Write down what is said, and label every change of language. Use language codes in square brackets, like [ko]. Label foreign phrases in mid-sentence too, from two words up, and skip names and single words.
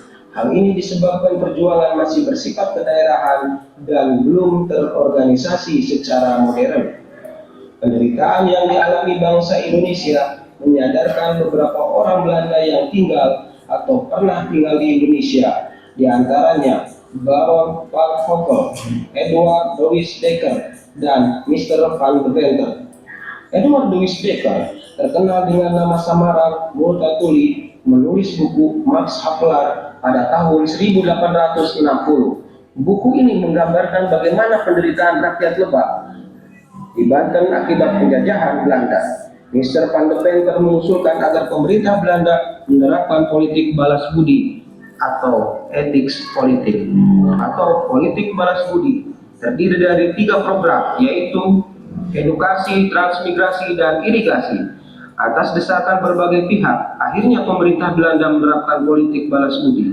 [id] Hal ini disebabkan perjuangan masih bersifat kedaerahan dan belum terorganisasi secara modern. Penderitaan yang dialami bangsa Indonesia menyadarkan beberapa orang Belanda yang tinggal atau pernah tinggal di Indonesia, di antaranya Baron Van Hockel, Edward Louis Dekker, dan Mr. Van de Venter. Edward Louis Dekker terkenal dengan nama samaran Multatuli, menulis buku Max Havelaar pada tahun 1860. Buku ini menggambarkan bagaimana penderitaan rakyat lebah di Banten akibat penjajahan Belanda. Mr. Van de Venter mengusulkan agar pemerintah Belanda menerapkan politik balas budi atau ethics politik atau politik balas budi, terdiri dari 3 program, yaitu edukasi, transmigrasi, dan irigasi. Atas desakan berbagai pihak, akhirnya pemerintah Belanda menerapkan politik balas budi.